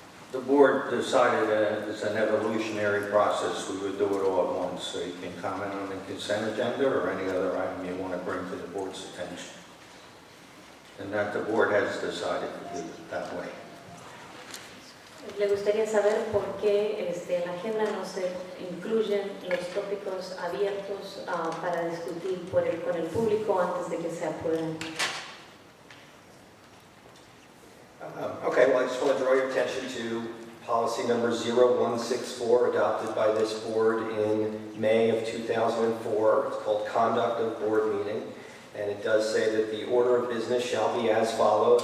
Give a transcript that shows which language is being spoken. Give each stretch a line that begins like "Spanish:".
English: The board decided that it's an evolutionary process. We would do it all at once, so you can comment on the consent agenda or any other item you want to bring to the board's attention. And that the board has decided to do it that way.
Spanish: Le gustaría saber por qué en la agenda no se incluyen los tópicos abiertos para discutir con el público antes de que se aprueben.
English: Okay, well, I just want to draw your attention to policy number 0164, adopted by this board in May of 2004. It's called Conduct of Board Meeting, and it does say that the order of business shall be as follows.